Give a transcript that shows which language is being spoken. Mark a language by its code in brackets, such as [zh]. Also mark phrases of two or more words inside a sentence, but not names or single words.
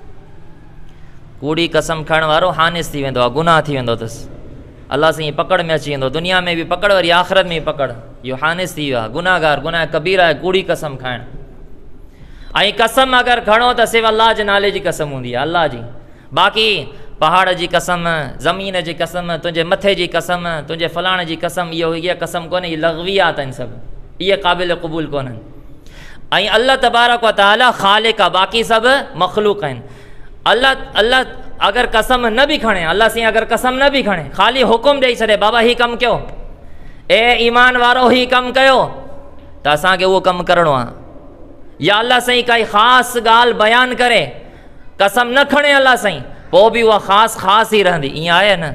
[sd] कूड़ी कसम खणण वारो हानिस थी वेंदो आहे, गुनाह थी वेंदो अथसि, अल्लाह साईं पकड़ में अची वेंदो, दुनिया में बि पकड़ वरी आख़िरत में बि पकड़, इहो हानिस थी वियो आहे, गुनाहगार, गुनाह कबीर आहे कूड़ी कसम खाइणु। ऐं कसम अगरि खणो त सिर्फ़ु अल्लाह जे नाले जी कसम हूंदी आहे, अल्लाह जी। बाक़ी पहाड़ जी कसम, ज़मीन जी कसम, तुंहिंजे मथे जी कसम, तुंहिंजे फलाणे जी कसम, इहा कसम कोन्हे, इहे लग़वियात आहिनि सभु, इहे क़ाबिल क़बूल कोन्हनि। ऐं [ar] الله تبارك وتعالى [sd] ख़ालिक़ आहे, बाक़ी सभु मख़लूक़ आहिनि। अल्लाह अगरि कसम न बि खणे, अल्लाह साईं अगरि कसम न बि खणे, ख़ाली हुकुम ॾेई छॾे बाबा हीउ कमु कयो, ए ईमान वारो हीउ कमु कयो, त असांखे उहो कमु करिणो आहे। या अल्लाह साईं काई ख़ासि ॻाल्हि बयानु करे, कसम न खणे अल्लाह साईं, पोइ बि उहा ख़ासि ई रहंदी, ईअं आहे न।